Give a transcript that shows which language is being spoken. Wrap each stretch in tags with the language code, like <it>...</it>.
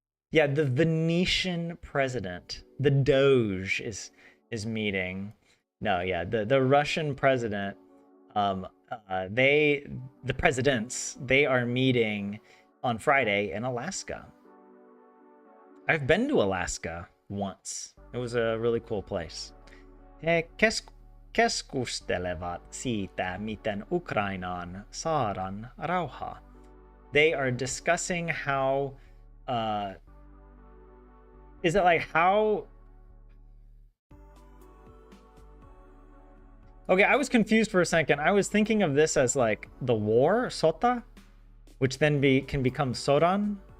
<en>Yeah, the Venetian president, the Doge is meeting. No, yeah, the Russian president, the presidents, they are meeting on Friday in Alaska. I've been to Alaska once. It was a really cool place.</en> <fi>He keskustelevat siitä, miten Ukrainaan saadaan rauha.</fi> <en>They are discussing how, is it like how? Okay, I was confused for a second. I was thinking of this as like the war, sota, which then can become sodan.</en>